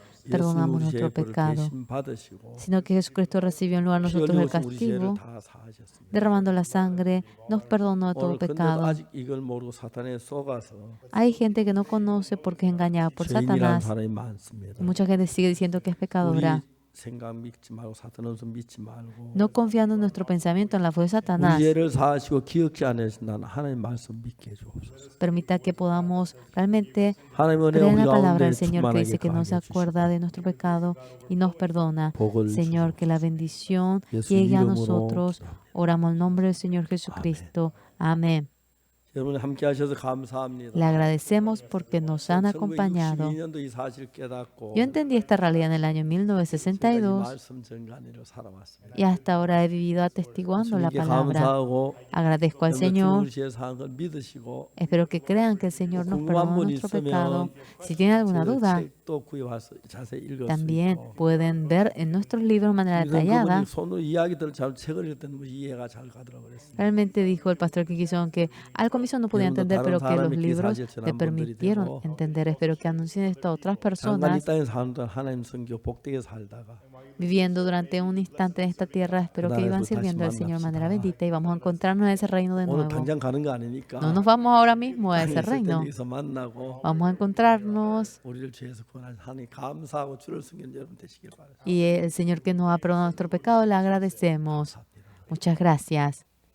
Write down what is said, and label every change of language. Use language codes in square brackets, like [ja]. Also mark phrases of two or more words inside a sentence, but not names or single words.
[ko] 예수님 [es] perdonamos [ko] 우리 죄의 [es] nuestro [ko] 벌을 [es] pecado, [ko] 대신 받으시고 [es] sino que Jesucristo recibió en lugar de [ko] 피 [es] nosotros el [ko] 흘리셔서 우리 죄를 [es] castigo, [ko] 다 사하셨습니다. [es] derramando la sangre, nos perdonó de todo [ko] 오늘 근데도 [es] pecado. [ko] 아직 이걸 모르고 사탄에 속아서 [es] Hay gente que no conoce porque es engañada por [ko] 죄인이라는 [es] Satanás. [ko] 사람이 많습니다. [es] Mucha gente sigue diciendo que es [ko] 우리 [es] pecadora, [ko] 생각 믿지 말고 사탄 원수 믿지 말고 [es] no confiando en nuestro pensamiento en la fe de [ko] 우리 [es] Satanás. [ko] 죄를 사하시고 기억지 않으신다는 하나님 말씀 믿게 해주옵소서. [es] Permita que podamos realmente [ko] 하나님 은혜 [es] creer en [ko] 우리 [es] la palabra [ko] 가운데 [es] del Señor que [ko] 충만하게 [es] dice que no se [ko] 가하여 주시고 [es] acuerda de nuestro pecado y nos perdona. [ko] 복을 [es] Señor, que la bendición [ko] 예수 [es] llegue a [ko] 이름으로 [es] nosotros. [ko] 기도합니다. [es] Oramos en el nombre del Señor Jesucristo. Amén. [ko] 여러분 함께 하셔서 감사합니다. [es] Le agradecemos porque nos han acompañado. [ko] 1962년도 이 사실 깨닫고 [es] Yo entendí esta realidad en el año [ko] 이 1962 말씀 전가니로 살아왔습니다. [es] y hasta ahora he vivido atestiguando la [ko] 주님께 [es] palabra. [ko] 감사하고 [es] Agradezco al Señor. [ko] 우리 죄 사한 걸 믿으시고 [es] Espero que crean que el Señor nos [ko] 궁금한 [es] perdona [ko] 분 [es] nuestro [ko] 있으면 [es] pecado. Si tienen alguna [ko] 그 [es] duda, [ko] 책도 구입해서 자세히 읽을 수 [es] también [ko] 있고 [es] pueden ver en nuestros libros de manera detallada. [ko] 그분이 손으로 이야기들을 잘 책을 읽을 때는 이해가 잘 가더라고요. 그랬습니다. [es] Realmente dijo el pastor Kikison que al comienzo no podía entender, pero que los libros le permitieron entender. Espero que anuncien esto a otras [ko] 잠깐 이 [es] personas [ko] 땅에 사는 동안 하나님 선교 복되게 살다가 [es] viviendo durante un instante en esta tierra. Espero que iban sirviendo al Señor de manera bendita y vamos a encontrarnos en ese reino de [ko] 오늘 [es] nuevo. [ko] 당장 가는 거 아니니까 [es] No nos vamos ahora mismo a ese [ko] 있을 때 [es] reino. [ko] 여기서 만나고 [es] Vamos a encontrarnos [ko] 우리를 죄에서 구원하신 하나님 감사하고 주를 섬기는 여러분 되시길 바랍니다. [es] y el Señor que nos ha perdonado nuestro pecado le agradecemos. Muchas gracias.